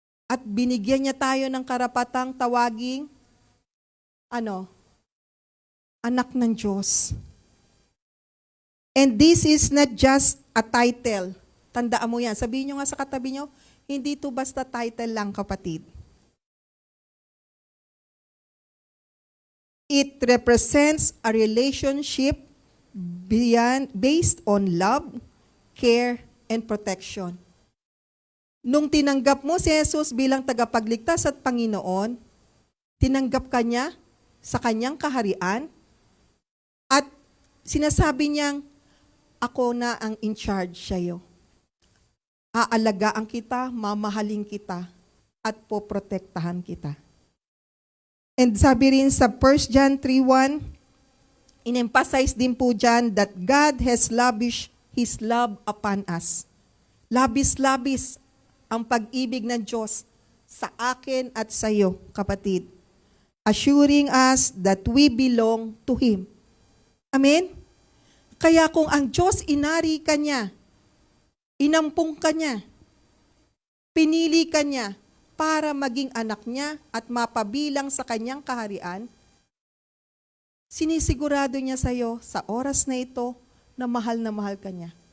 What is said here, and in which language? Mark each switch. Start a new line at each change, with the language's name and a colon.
Filipino: At binigyan niya tayo ng karapatang tawaging, anak ng Diyos.
English: And this is not just a title.
Filipino: Tandaan mo yan. Sabihin nyo nga sa katabi nyo, hindi to basta title lang, kapatid.
English: It represents a relationship based on love, care, and protection.
Filipino: Nung tinanggap mo si Jesus bilang tagapagligtas at Panginoon, tinanggap ka niya sa kanyang kaharian at sinasabi niyang, ako na ang in charge sa'yo. aalagaan kita, mamahalin kita, at poprotektahan kita.
English: And
Filipino: sabi rin sa
English: 1 John 3:1,
Filipino: in-emphasize din po dyan
English: that God has lavished His love upon us.
Filipino: Labis-labis ang pag-ibig ng Diyos sa akin at sa iyo, kapatid.
English: Assuring us that we belong to Him. Amen?
Filipino: Kaya kung ang Diyos inari ka niya, inampung ka niya, pinili ka niya para maging anak niya at mapabilang sa kanyang kaharian, sinisigurado niya sa iyo sa oras na ito na mahal ka niya.